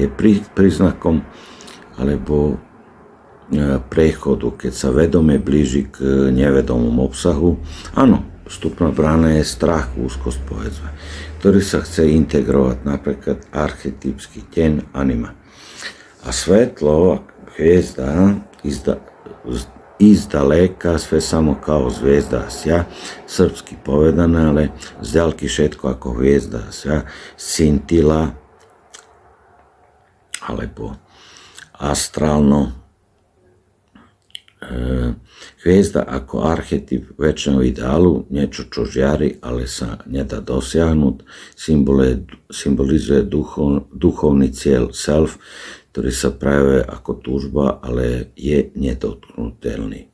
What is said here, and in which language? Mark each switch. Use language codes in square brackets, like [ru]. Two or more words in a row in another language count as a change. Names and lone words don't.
[sk] Je príznakom alebo prechodu, keď sa vedome blíži k nevedomom obsahu. Áno, vstupná brána je strach, úzkosť, povedzme, ktorý sa chce integrovať, napríklad archetypský teň, anima. A svetlo, hviezda, [sr] iz daleka, sve samo kao zvijezda sja, [sk] srpski povedané, ale z ďalky všetko ako hviezda sja, scintila, alebo astrálno. Hviezda ako archetyp väčšného ideálu, niečo, čo žiari, ale sa nedá dosiahnuť, symbolizuje duchovný cieľ self, ktorý sa prejavuje ako túžba, ale je nedotknutelný.